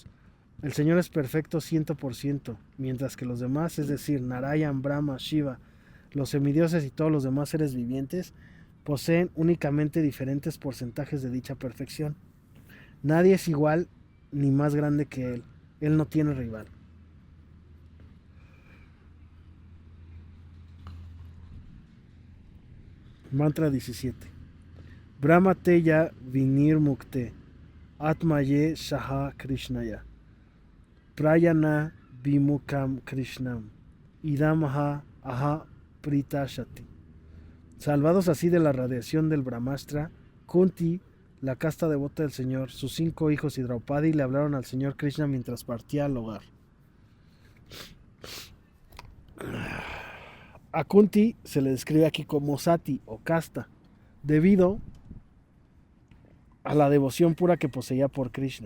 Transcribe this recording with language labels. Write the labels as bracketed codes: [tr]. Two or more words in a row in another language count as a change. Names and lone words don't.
[es] El Señor es perfecto 100%, mientras que los demás, es decir, Narayan, Brahma, Shiva, los semidioses y todos los demás seres vivientes, poseen únicamente diferentes porcentajes de dicha perfección. Nadie es igual ni más grande que Él. Él no tiene rival. Mantra 17. [sa] Brahma Teya Vinir Mukte Atmaye Shaha Krishnaya Prayana Vimukam Krishnam Idamaha Aha Pritashati. [es] Salvados así de la radiación del Brahmastra, Kunti, la casta devota del Señor, sus 5 hijos y Draupadi le hablaron al Señor Krishna mientras partía al hogar. A Kunti se le describe aquí como Sati o casta, debido a la devoción pura que poseía por Krishna.